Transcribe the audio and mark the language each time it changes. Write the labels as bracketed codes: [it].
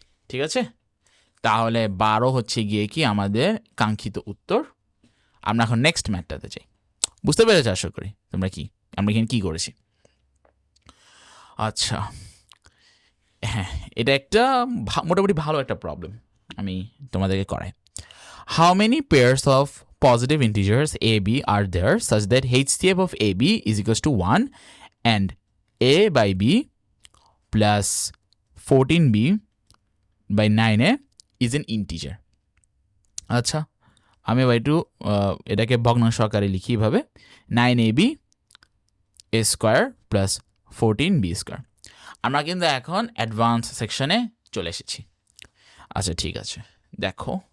[bn] ঠিক আছে, তাহলে 12 হচ্ছে গিয়ে কি আমাদের কাঙ্ক্ষিত উত্তর। আমরা এখন নেক্সট ম্যাথটাতে যাই। বুঝতে পেরেছো আশা করি তোমরা আমরা এখানে কি করেছি। আচ্ছা হ্যাঁ, এটা একটা মোটামুটি ভালো একটা প্রবলেম আমি তোমাদেরকে করাই। [en] How many pairs of positive integers AB are there such that HCF of AB is equals to 1 and A by B plus 14B by 9A is an integer? [bn] আচ্ছা, আমি এবার একটু এটাকে ভগ্নাংশ আকারে লিখি এভাবে, 9AB A square plus 14B square. আমরা কিন্তু এখন অ্যাডভান্স সেকশনে চলে এসেছি। আচ্ছা ঠিক আছে, দেখো।